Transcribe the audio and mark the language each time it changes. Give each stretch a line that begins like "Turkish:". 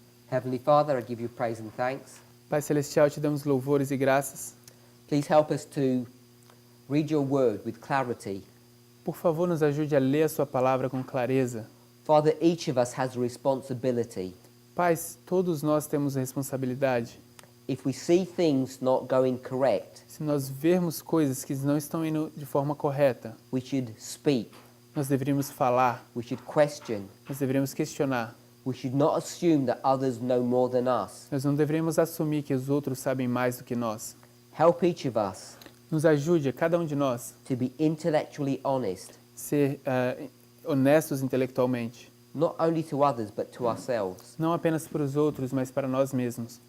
English: Heavenly Father, I give you praise and thanks.
Portuguese: Pai Celestial, te damos louvores e graças.
English: Please help us to read your word with clarity.
Portuguese: Por favor, nos ajude a ler a sua palavra com clareza.
English: Father, each of us has a responsibility.
Portuguese: Pai, todos nós temos a responsabilidade.
English: If we see things not going correct,
Portuguese: se nós vermos coisas que não estão indo de forma correta,
English: we should speak.
Portuguese: Nós deveríamos falar.
English: We should question.
Portuguese: Nós deveríamos questionar.
English: We should not assume that others know more than us.
Portuguese: Nós não deveríamos assumir que os outros sabem mais do que nós.
English: Help each of us.
Portuguese: Nos ajude, cada um de nós,
English: to be intellectually honest.
Portuguese: Ser honestos intelectualmente.
English: Not only to others, but to ourselves.
Portuguese: Não apenas para os outros, mas para nós mesmos.